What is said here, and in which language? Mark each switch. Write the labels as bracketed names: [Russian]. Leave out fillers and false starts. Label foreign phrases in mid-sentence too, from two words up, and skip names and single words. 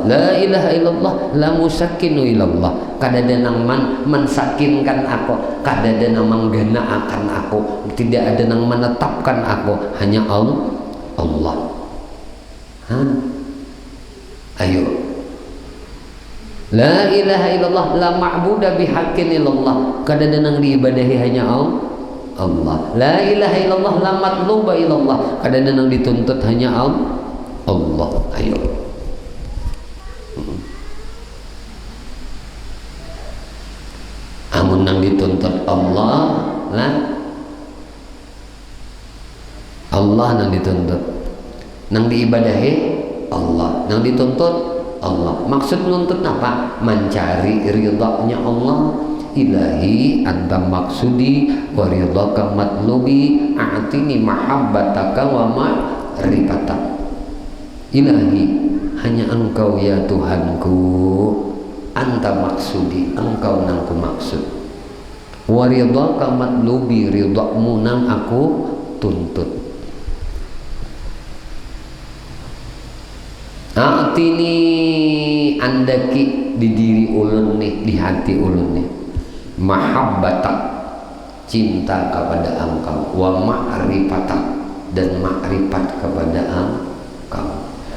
[Arabic] لا إله إلا الله لا مسكن إلا الله, [Banjar] kada ada nang mensakinkan aku, kada ada nang menggenaakan aku, tidak ada nang menetapkan aku, hanya Allah. Ayo, [Arabic] لا إله إلا الله لا معبود بحق إلا الله, [Banjar] kada ada nang diibadahi hanya Allah. [Arabic] لا إله إلا الله لا مطلوب إلا الله, [Banjar] kada ada nang dituntut hanya Allah. Ayo, amun nang dituntut Allah nang dituntut, nang diibadahi Allah, nang dituntut Allah. Maksud nuntut apa? Mencari ridhanya Allah. [Arabic] إلهي أنت مقصودي ورضاك مطلوبي أعطني محبتك ومعرفتك. [Banjar] Ilahi, hanya engkau ya Tuhanku, [Arabic] أنت مقصودي, [Banjar] engkau nang ku maksud, [Arabic] ورضاك مطلوبي, [Banjar] ridhamu nang aku tuntut. A'tini, andaki di diri ulun nih, di hati ulun nih, mahabbatak, cinta kepada engkau, [Arabic] ومعرفتك, [Banjar] dan makrifat kepada engkau.